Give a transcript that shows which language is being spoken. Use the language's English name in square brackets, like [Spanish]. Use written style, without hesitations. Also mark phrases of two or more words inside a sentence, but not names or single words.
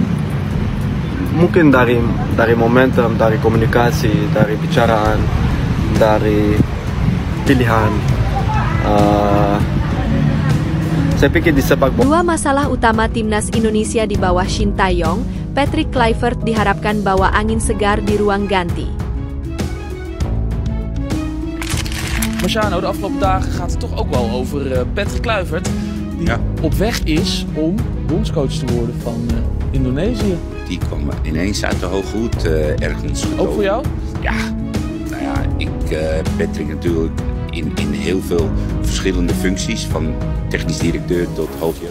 [Indonesian] Mungkin dari momentum, dari komunikasi, dari bicaraan, dari pilihan. Saya pikir di sepak bola. Dua masalah utama timnas Indonesia di bawah Shin Tae-yong, Patrick Kluivert diharapkan bawa angin segar di ruang ganti. [Dutch] Marciano, de afgelopen dagen gaat het toch ook wel over Patrick Kluivert, die op weg is om bondscoach te worden van Indonesië. Die kwam ineens uit de hoge hoed ergens. Ook voor jou? Ja, nou ja, Patrick natuurlijk in heel veel verschillende functies, van technisch directeur tot hoofdjeugd.